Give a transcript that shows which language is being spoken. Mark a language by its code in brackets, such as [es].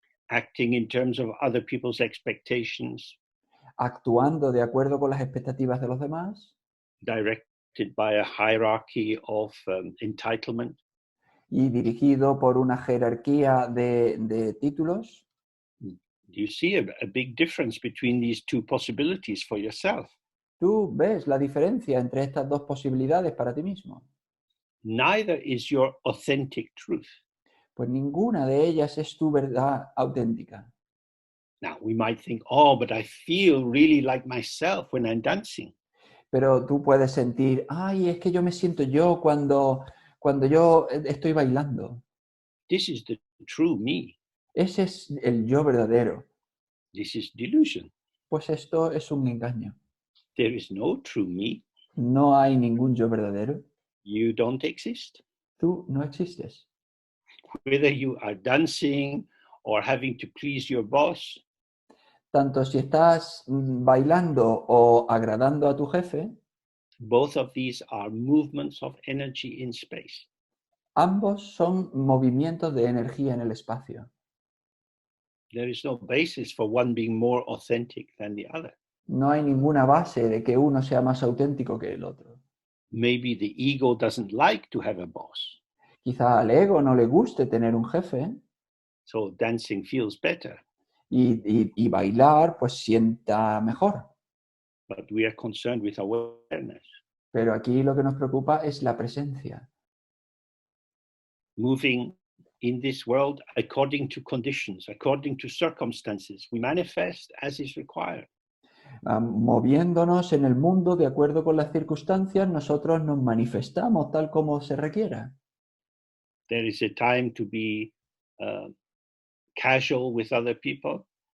[en] acting in terms of other people's expectations, [es] actuando de acuerdo con las expectativas de los demás [en] directed by a hierarchy of entitlement. [es] y dirigido por una jerarquía de títulos. [en] Do you see a big difference between these two possibilities for yourself? [es] Tú ves la diferencia entre estas dos posibilidades para ti mismo. [en] Neither is your authentic truth. [es] Pues ninguna de ellas es tu verdad auténtica. [en] Now, we might think, oh, but I feel really like myself when I'm dancing. [es] Pero tú puedes sentir, ay, es que yo me siento yo cuando yo estoy bailando. [en] This is the true me. [es] Ese es el yo verdadero. [en] This is delusion. [es] Pues esto es un engaño. [en] There is no true me. [es] No hay ningún yo verdadero. [en] You don't exist. [es] Tú no existes. [en] Whether you are dancing or having to please your boss, [es] Tanto si estás bailando o agradando a tu jefe, [en] both of these are movements of energy in space. [es] ambos son movimientos de energía en el espacio. [en] There is no basis for one being more authentic than the other. [es] No hay ninguna base de que uno sea más auténtico que el otro. [en] Maybe the ego doesn't like to have a boss, [es] Quizá al ego no le guste tener un jefe [en] so dancing feels better. [es] y bailar pues sienta mejor. [en] But we are concerned with awareness, [es] Pero aquí lo que nos preocupa es la presencia. [en] moving in this world according to conditions, according to circumstances. We manifest as is required. [es] Moviéndonos en el mundo de acuerdo con las circunstancias, nosotros nos manifestamos tal como se requiera. [en] There is a time to be casual with other people.